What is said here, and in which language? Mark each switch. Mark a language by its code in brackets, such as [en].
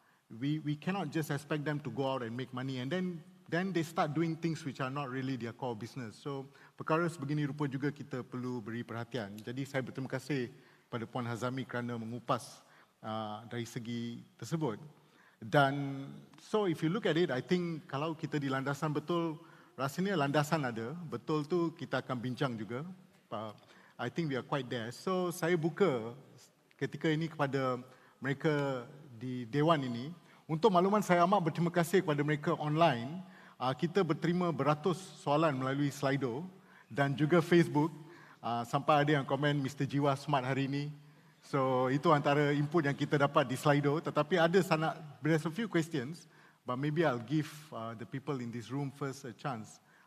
[en] We cannot just expect them to go out and make money, and then they start doing things which are not really their core business. [ms] So, perkara sebegini rupa juga kita perlu beri perhatian. Jadi, saya berterima kasih pada Puan Hazami kerana mengupas dari segi tersebut. Dan, [en] so if you look at it, I think [ms] kalau kita di landasan betul, rasanya landasan ada. Betul tu kita akan bincang juga. [en] I think we are quite there. [ms] So, saya buka ketika ini kepada mereka di Dewan ini. Untuk makluman, saya amat berterima kasih kepada mereka online. Kita berterima beratus soalan melalui Slido dan juga Facebook. Sampai ada yang komen Mr. Jiwa smart hari ini. So, itu antara input yang kita dapat di Slido. Tetapi ada [en] there's a few questions, but maybe I'll give the people in this room first a chance.